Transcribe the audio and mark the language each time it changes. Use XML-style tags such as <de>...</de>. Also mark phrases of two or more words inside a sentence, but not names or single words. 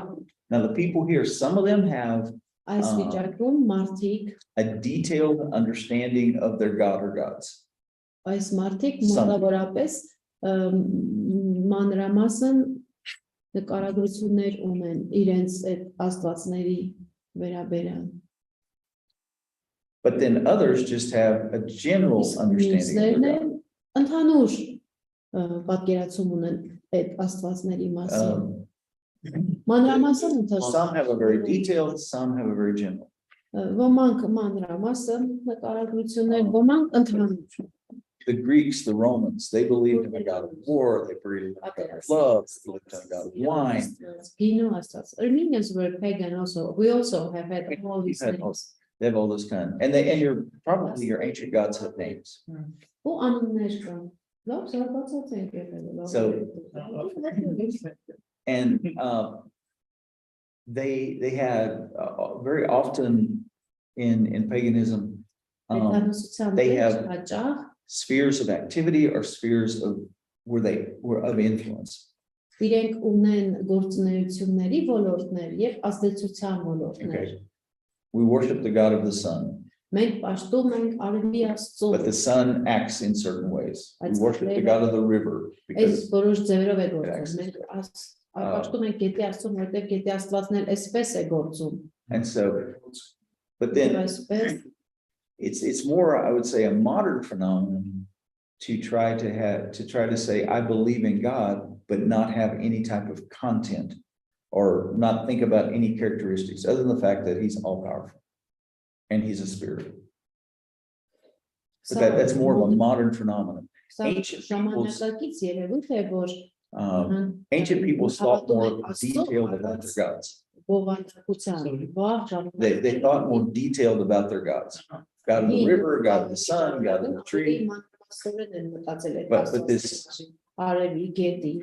<en>Now, the people here, some of them have</en> <hy>Այս վիճակում մարդիկ,</hy> <en>a detailed understanding of their God or gods.</en> <hy>այս մարդիկ</hy> <en>Some.</en> <hy>մոտավորապես մանրամասն նկարագրություններ ունեն իրենց այդ աստվածների վերաբերյալ։</hy> <en>But then others just have a general</en> <hy>Իսկ</hy> <en>understanding of</en> <hy>մյուսներն</hy> <en>their</en> <hy>էլ</hy> <en>God.</en> <hy>ընդհանուր պատկերացում ունեն այդ աստվածների մասին։ Մանրամասն ընդհանուր։</hy> <en>Some have a very detailed, some have a very general.</en> <hy>Ոմանք մանրամասն նկարագրություններ, ոմանք ընդհանուր։</hy> <en>The Greeks, the Romans, they believed in a God of war, they believed in a God of love, they believed in a God of wine. Gino Astras. Armenians were pagan also. We also have had all these You've had all- things. They have all those kind, and your probably your ancient gods have names.</en> <hy>Ու անուններ կան։ Լավ, զարգացած ենք եղել։</hy> <en>So- And they had very often in paganism they have-</en> <hy>հաճախ</hy> <en>spheres of activity or spheres of where they were of influence.</en> <hy>իրենք ունեն գործունեությունների ոլորտներ եւ ազդեցության ոլորտներ։</hy> <en>Okay. We worship the God of the sun,</en> <hy>Մենք պաշտում ենք Արևի Աստծուն։</hy> <en>but the sun acts in certain ways. We worship the God of the river</en> <hy>Այս</hy> <en>because</en> <hy>որոշ ձևերով է գործում։</hy> <en>Access.</en> <hy>Մենք պաշտում ենք Գետի Աստծուն, որտեղ Գետի Աստվածն էլ այսպես է գործում։</hy> <en>and so, but</en> <hy>Եվ</hy> <en>then</en> <hy>այսպես</hy> <en>it's more, I would say, a modern phenomenon to try to say, I believe in God, but not have any type of content or not think about any characteristics other than the fact that he's all powerful and he's a spirit. But that's more of a modern phenomenon. ancient peoples-</en> <hy>ժամանակակից երևույթ է, որ</hy> <en>Ancient peoples thought more</en> <hy>հավատում են</hy> <en>detailed about their gods.</en> <hy>բովանդակության, վաղ</hy> <en>They thought more detailed about their gods. God of the river, God of the sun, God of the tree. But this-</en> <hy>Արևի գետի</hy>